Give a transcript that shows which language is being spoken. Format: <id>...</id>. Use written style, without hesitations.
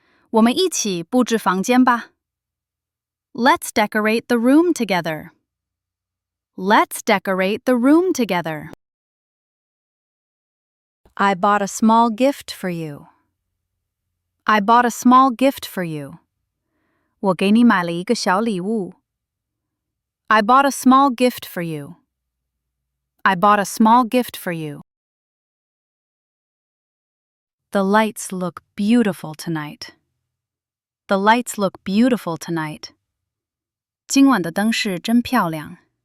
<zh>我们一起布置房间吧。</zh> <en>Let's decorate the room together. Let's decorate the room together. I bought a small gift for you. I bought a small gift for you.</en> <zh>我给你买了一个小礼物。</zh> <en>I bought a small gift for you. I bought a small gift for you. The lights look beautiful tonight. The lights look beautiful tonight.</en> <zh>今晚的灯饰真漂亮。</zh>